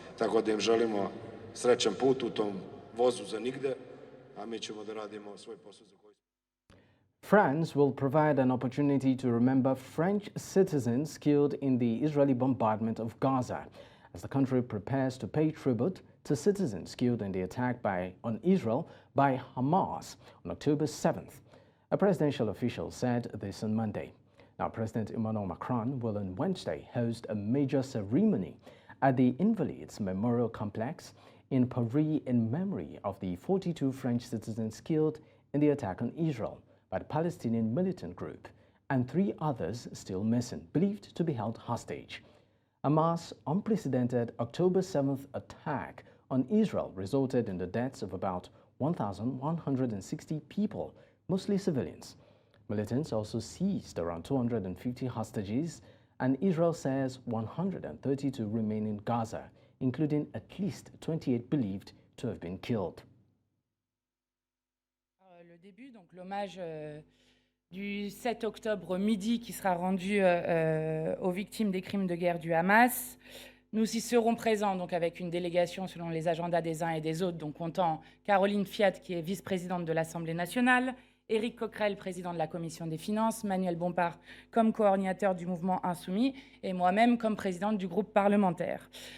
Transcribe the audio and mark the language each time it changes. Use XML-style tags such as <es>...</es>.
<sr>Tako da im želimo srećan put u tom vozu za nigde, a mi ćemo da radimo svoj posao za koji smo.</sr> <en>France will provide an opportunity to remember French citizens killed in the Israeli bombardment of Gaza, as the country prepares to pay tribute to citizens killed in the attack on Israel by Hamas on October 7th. A presidential official said this on Monday. Now, President Emmanuel Macron will on Wednesday host a major ceremony at the Invalids Memorial Complex in Paris in memory of the 42 French citizens killed in the attack on Israel by the Palestinian militant group and 3 others still missing, believed to be held hostage. Hamas' unprecedented October 7th attack on Israel resulted in the deaths of about 1,160 people, mostly civilians. Militants also seized around 250 hostages, and Israel says 132 remain in Gaza, including at least 28 believed to have been killed.</en> <fr>Le début, donc l'hommage du 7 octobre midi qui sera rendu aux victimes des crimes de guerre du Hamas. Nous y serons présents donc avec une délégation selon les agendas des uns et des autres, donc comptant Caroline Fiat qui est vice-présidente de l'Assemblée nationale, Éric Coquerel, président de la Commission des finances, Manuel Bompard comme coordinateur du mouvement Insoumis et moi-même comme présidente du groupe parlementaire.</fr>